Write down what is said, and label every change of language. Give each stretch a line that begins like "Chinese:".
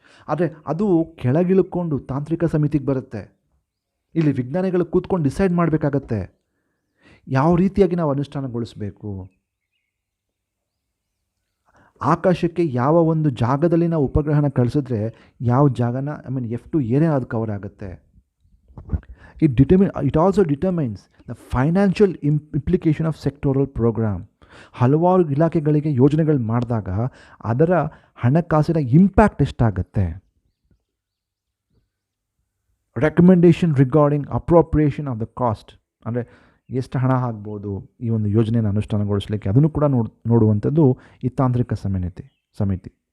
Kannada: ಆದರೆ ಅದು ಕೆಳಗಿಳ್ಕೊಂಡು ತಾಂತ್ರಿಕ ಸಮಿತಿಗೆ ಬರುತ್ತೆ. ಇಲ್ಲಿ ವಿಜ್ಞಾನಿಗಳು ಕೂತ್ಕೊಂಡು ಡಿಸೈಡ್ ಮಾಡಬೇಕಾಗತ್ತೆ ಯಾವ ರೀತಿಯಾಗಿ ನಾವು ಅನುಷ್ಠಾನಗೊಳಿಸಬೇಕು. ಆಕಾಶಕ್ಕೆ ಯಾವ ಒಂದು ಜಾಗದಲ್ಲಿ ನಾವು ಉಪಗ್ರಹನ ಕಳಿಸಿದ್ರೆ ಯಾವ ಜಾಗನ F2 ಏನೇ ಅದು ಕವರ್ ಆಗುತ್ತೆ.
English: It also determines the financial implication of sectoral program.
Kannada: ಹಲವಾರು ಇಲಾಖೆಗಳಿಗೆ ಯೋಜನೆಗಳು ಮಾಡಿದಾಗ ಅದರ ಹಣಕಾಸಿನ ಇಂಪ್ಯಾಕ್ಟ್ ಎಷ್ಟಾಗುತ್ತೆ.
English: recommendation regarding appropriation of the cost,
Kannada: ಅಂದರೆ ಎಷ್ಟು ಹಣ ಆಗ್ಬೋದು ಈ ಒಂದು ಯೋಜನೆಯನ್ನು ಅನುಷ್ಠಾನಗೊಳಿಸಲಿಕ್ಕೆ, ಅದನ್ನು ಕೂಡ ನೋಡುವಂಥದ್ದು ಈ ತಾಂತ್ರಿಕ ಸಮಿತಿ.